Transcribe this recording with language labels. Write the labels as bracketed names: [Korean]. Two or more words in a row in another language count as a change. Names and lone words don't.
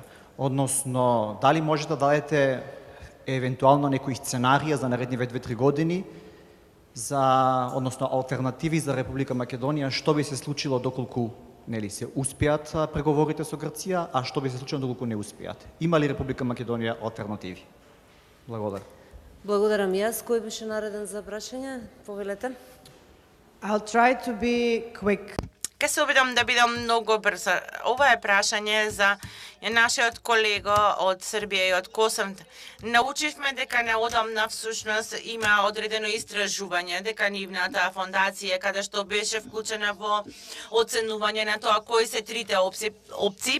[Macedonian] Односно, дали може да дадете евентуално некои сценарија за наредниве 2-3 години, односно алтернативи за Република Македонија, што би се случило доколку се успеат преговорите со Грција, а што би се случило доколку не успеат? Има ли Република Македонија алтернативи? Благодарам. Благодарам јас. Кој беше нареден за прашање? Повелете. [English] I'll try to be quick. [Macedonian] Ке се обидам да бидам многу брза. Ова е прашање за нашиот колега од Србија и од Косово. Научивме дека неодамна всушност има одредено истражување, дека нивната фондација, каде што беше вклучена во оценување на тоа кои се трите опции.